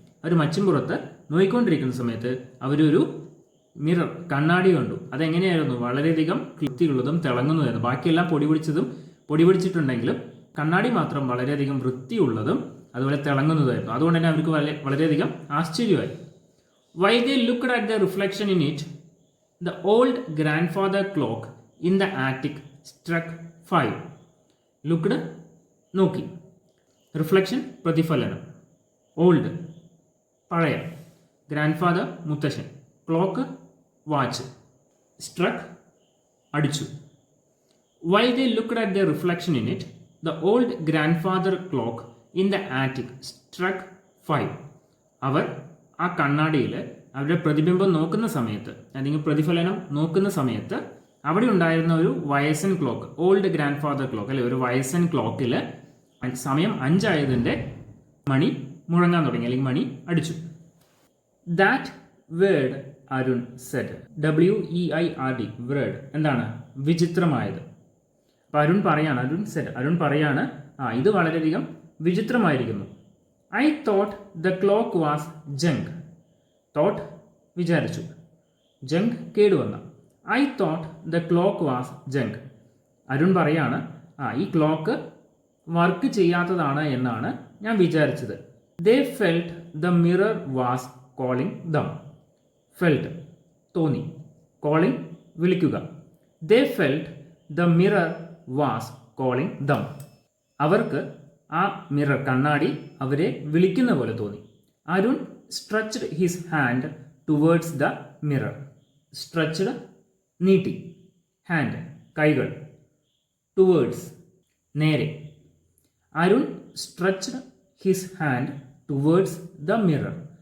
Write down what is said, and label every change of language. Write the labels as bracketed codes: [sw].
[ml] അവർ മച്ചുംപുറത്ത് നോയിക്കൊണ്ടിരിക്കുന്ന സമയത്ത് അവരൊരു മിറർ, കണ്ണാടി കണ്ടു. അതെങ്ങനെയായിരുന്നു? വളരെയധികം വൃത്തിയുള്ളതും തിളങ്ങുന്നതായിരുന്നു. ബാക്കിയെല്ലാം പൊടി പിടിച്ചിട്ടുണ്ടെങ്കിലും കണ്ണാടി മാത്രം വളരെയധികം വൃത്തിയുള്ളതും അതുപോലെ തിളങ്ങുന്നതായിരുന്നു. അതുകൊണ്ട് തന്നെ അവർക്ക് വളരെയധികം ആശ്ചര്യമായി. [en] While they looked at the reflection in it, the old grandfather clock in the attic struck 5. [ml] Looked, നോക്കി. റിഫ്ലക്ഷൻ, പ്രതിഫലനം. ഓൾഡ്, പഴയ. ഗ്രാൻഡ്ഫാദർ, മുത്തശ്ശൻ. Clock, watch. സ്ട്രക്ക്, അടിച്ചു. [en] While they looked at the reflection in it, the old grandfather clock in the attic struck 5. [ml] അവർ ആ കണ്ണാടിയിൽ അവരുടെ പ്രതിബിംബം നോക്കുന്ന സമയത്ത്, അല്ലെങ്കിൽ പ്രതിഫലനം നോക്കുന്ന സമയത്ത് അവിടെ ഉണ്ടായിരുന്ന ഒരു വയസ്സൻ clock, [en] old grandfather clock [ml] അല്ലെ, ഒരു വയസ്സൻ ക്ലോക്കിൽ സമയം 5 ആയതിൻ്റെ മണി മുഴങ്ങാൻ തുടങ്ങി, അല്ലെങ്കിൽ മണി അടിച്ചു. [en] That weird Arun said. WEIRD, weird [ml] എന്താണ്? വിചിത്രമായത്. അപ്പം അരുൺ പറയാണ് ഇത് വളരെയധികം വിചിത്രമായിരിക്കുന്നു. [en] I thought the clock was junk. [ml] Thought, വിചാരിച്ചു. Junk, കേടുവന്ന. [en] I thought the clock was junk. [ml] Arun പറയാണ് ഈ ക്ലോക്ക് വർക്ക് ചെയ്യാത്തതാണ് എന്നാണ് ഞാൻ വിചാരിച്ചത്. [en] They felt the mirror was calling them. [ml] Felt, തോന്നി. Calling, വിളിക്കുക. [en] They felt the mirror was calling them. [ml] അവർക്ക് ആ മിറർ, കണ്ണാടി അവരെ വിളിക്കുന്ന പോലെ തോന്നി. [en] Arun stretched his hand towards the mirror. [ml] Stretched, നീട്ടി. ഹാൻഡ്, കൈകൾ. [en] Towards, നേരെ. Arun stretched his hand towards the mirror.